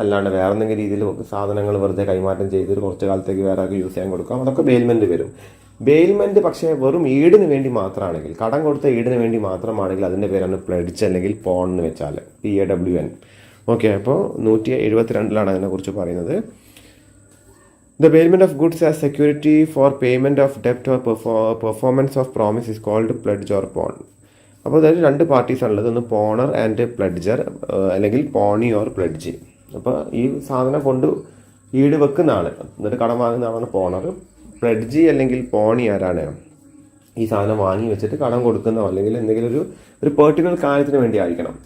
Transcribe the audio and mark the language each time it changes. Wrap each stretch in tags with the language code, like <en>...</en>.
<ml>അല്ലാണ്ട് വേറെ എന്തെങ്കിലും രീതിയിൽ സാധനങ്ങൾ വെറുതെ കൈമാറ്റം ചെയ്ത് കുറച്ച് കാലത്തേക്ക് വേറെ ആൾക്ക് യൂസ് ചെയ്യാൻ കൊടുക്കാം, അതൊക്കെ ബെയിൽമെൻറ്റ് വരും. ബെയിൽമെൻറ്റ് പക്ഷേ വെറും ഈടിന് വേണ്ടി മാത്രമാണെങ്കിൽ, കടം കൊടുത്ത ഈടിന് വേണ്ടി മാത്രമാണെങ്കിൽ അതിൻ്റെ പേരാണ് പ്ലെഡ്ജ് അല്ലെങ്കിൽ പോൺ എന്ന് വെച്ചാൽ PAWN. ഓക്കെ, അപ്പോൾ 172 അതിനെക്കുറിച്ച് പറയുന്നത്.</ml> <en>The payment of goods as security for payment of debt or performance of promise is called pledge or pawn.</en> <ml>അപ്പോൾ അതായത് രണ്ട് പാർട്ടീസാണുള്ളത്, ഒന്ന് പോണർ ആൻഡ് പ്ലെഡ്ജർ, അല്ലെങ്കിൽ പോണി ഓർ പ്ലെഡ്ജി. അപ്പോൾ ഈ സാധനം കൊണ്ട് ഈട് വെക്കുന്ന ആൾ, എന്നിട്ട് കടം വാങ്ങുന്ന ആളാണ് പോണർ. പ്ലെഡ്ജി അല്ലെങ്കിൽ പോണി ആരാണ്? ഈ സാധനം വാങ്ങി വെച്ചിട്ട് കടം കൊടുക്കുന്നോ അല്ലെങ്കിൽ എന്തെങ്കിലും ഒരു പെർട്ടിക്കുലർ കാര്യത്തിന് വേണ്ടി ആയിരിക്കണം.</ml>